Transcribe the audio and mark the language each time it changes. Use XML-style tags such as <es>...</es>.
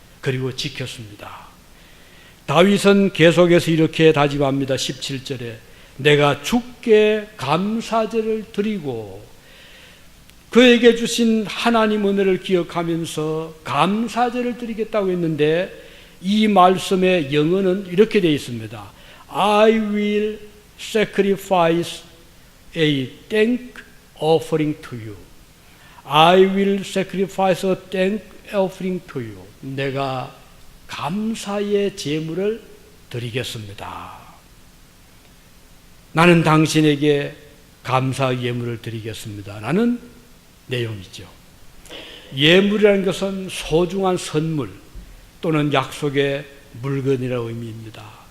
<ko>그리고 지켰습니다. 다윗은 계속해서 이렇게 다짐합니다. 17절에 내가 주께 감사제를 드리고 그에게 주신 하나님 은혜를 기억하면서 감사제를 드리겠다고 했는데 이 말씀의 영어는 이렇게 되어 있습니다.</ko> <en>I will sacrifice a thank offering to you. I will sacrifice a thank offering to you.</en> <ko>내가 감사의 제물을 드리겠습니다. 나는 당신에게 감사 예물을 드리겠습니다. 라는 내용이죠. 예물이라는 것은 소중한 선물 또는 약속의 물건이라는 의미입니다.</ko>